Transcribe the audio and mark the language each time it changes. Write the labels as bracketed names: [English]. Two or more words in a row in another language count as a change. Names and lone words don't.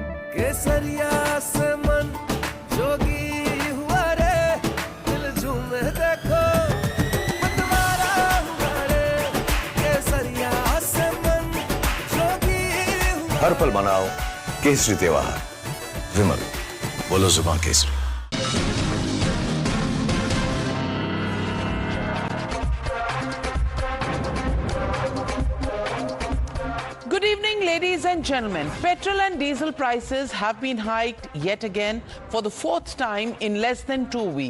[Hindi] केसरिया से मन जोगी हुआ रे, दिल झूमे देखो मतवारा हुआ रे, केसरिया से मन जोगी हुआ। हर पल मनाओ केसरी त्योहार। विमल, बोलो जुबान केसरी। [English] Good evening, ladies and gentlemen. Petrol and diesel prices have been hiked yet again for the fourth time in less than 2 weeks.